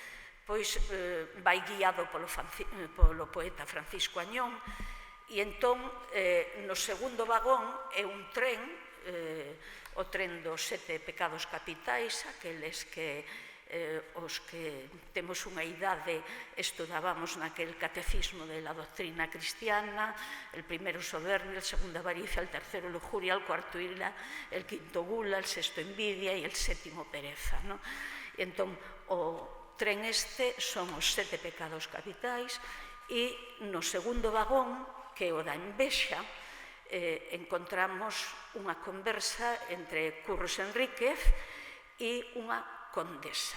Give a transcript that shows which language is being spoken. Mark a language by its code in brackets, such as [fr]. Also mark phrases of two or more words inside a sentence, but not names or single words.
[gl] vai guiado polo poeta Francisco Añón, e entón, no segundo vagón é un tren, o tren dos 7 pecados capitais, aqueles que os que temos unha idade estudábamos naquel catecismo [es] de la doctrina cristiana, el primero soberbia, el segundo avaricia, el tercero lujuria, el cuarto ira, el quinto gula, el sexto envidia e el sétimo pereza. [gl] Entón, o tren este son os 7 pecados capitais e no segundo vagón, que é o da envexa, encontramos unha conversa entre Curros Enríquez e unha condesa.